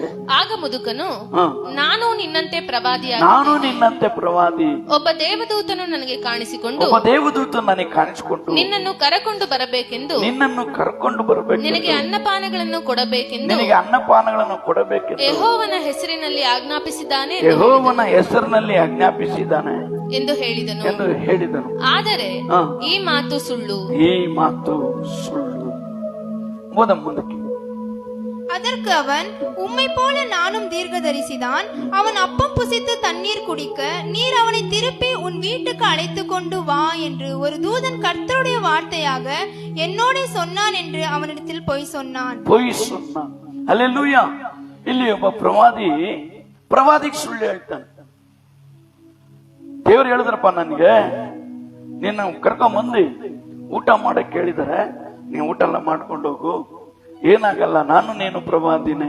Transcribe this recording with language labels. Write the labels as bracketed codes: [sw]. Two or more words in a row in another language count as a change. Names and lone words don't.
[kn] ಆಗ ಮುದುಕನು, ನಾನು ನಿನ್ನಂತೆ ಪ್ರವಾದಿ, ಒಬ್ಬ ದೇವದೂತನು ನನಗೆ ಕಾಣಿಸಿಕೊಂಡು ನಿನ್ನನ್ನು ಕರಕೊಂಡು ಬರಬೇಕೆಂದು ನಿನಗೆ ಅನ್ನಪಾನಗಳನ್ನು ಕೊಡಬೇಕೆಂದು ಯೆಹೋವನ ಹೆಸರಿನಲ್ಲಿ ಆಜ್ಞಾಪಿಸಿದ್ದಾನೆ ಎಂದು ಹೇಳಿದನು. ಆದರೆ ಈ ಮಾತು ಸುಳ್ಳು. ಮುಂದಕ್ಕೆ [ta] அதற்கு அவன், உம்மை போல நானும் தீர்க்கதரிசிதான். அவன் அப்பம் புசித்து தண்ணீர் குடிக்க நீர் அவனை திருப்பி உன் வீட்டுக்கு அழைத்து கொண்டு வா என்று ஒரு தூதன் கர்த்தருடைய வார்த்தையாக என்னோட சொன்னான் என்று அவனிடத்தில் பொய் சொன்னான். [kn] ಹಲ್ಲೆಲೂಯಾ. ಇಲ್ಲಿ ಒಬ್ಬ ಪ್ರವಾದಿಗೆ ಸುಳ್ಳು ಹೇಳ್ತಾನೆ. ದೇವರು ಹೇಳಿದ್ರಪ್ಪ, ನನಗೆ ನಿನ್ನ ಕರ್ಕೊಂಬಂದು ಊಟ ಮಾಡಕ್ ಹೇಳಿದಾರೆ, ನೀನ್ ಊಟ ಎಲ್ಲ ಮಾಡ್ಕೊಂಡು ಹೋಗು, ಏನಾಗಲ್ಲ, ನಾನು ನೀನು ಪ್ರವಾದಿನೇ.